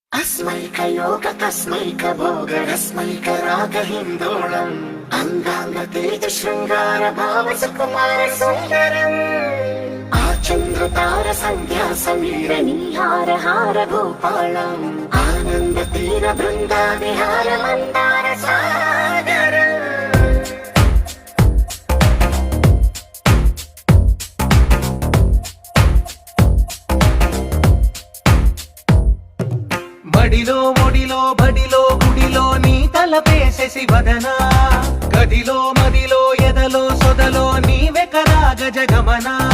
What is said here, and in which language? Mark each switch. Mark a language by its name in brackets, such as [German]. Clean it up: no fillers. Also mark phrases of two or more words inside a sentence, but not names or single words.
[Sanskrit] तस्मैक भोग रस्मैक राग हिन्दोळम् अंगांग तेज शृंगार भाव सुकुमार सुंदरम् आचंद्र तार संध्या समीर नीहार हार भूपालम् आनंद तीर बृंदा विहार मंदार सागर [Telugu] మడిలో మొడిలో బడిలో గుడిలో నీ తలపేసేసి వదనా గదిలో మదిలో ఎదలో సొదలో నీవే కదా గజగమనా